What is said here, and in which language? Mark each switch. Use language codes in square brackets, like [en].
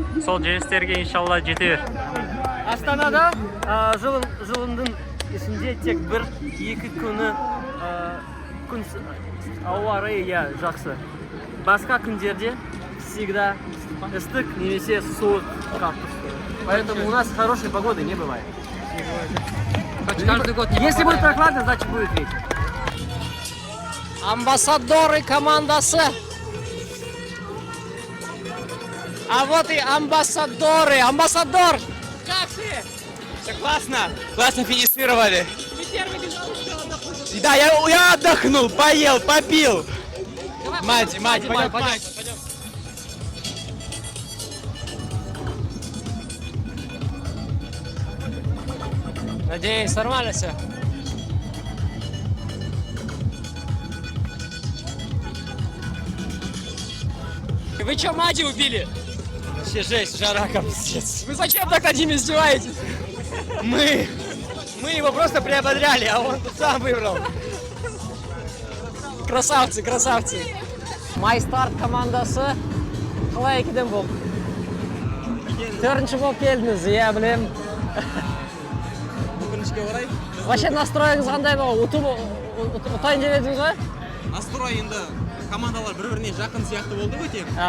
[kk] Сол жеңістерге иншалла жете бер. Астанада жылындың ішінде тек 1-2 күні күн ауа райы жақсы. Басқа күндерде всегда ыстық немесе суық қатты. [ru] Поэтому у нас хорошей погоды не бывает. Каждый год не Если будет прохладно, значит будет ветер. [kk] Амбассадоры командасы. [ru] А вот и амбассадоры. Амбассадор, как ты? Все классно, классно финишировали. Ты первый бежал, успел отдохнуть. Да, я отдохнул, поел, попил. Мать, пойдем. Надеюсь, нормально все. Вы что, Мади убили? Вообще жесть, жара, капец. Вы зачем так над ними издеваетесь? Мы его просто приободряли, а он тут сам выбрал. Красавцы, красавцы. [kk] Майстарт командасы қалай екіден болды? Төртінші болып келдіңіз, иә білем. Өкінішке орай. Вообще настроеңіз қандай бұл? Ұтайын деп едіңіз ғой? Настрой енді командалар бір-біріне жақын сияқты болды өте.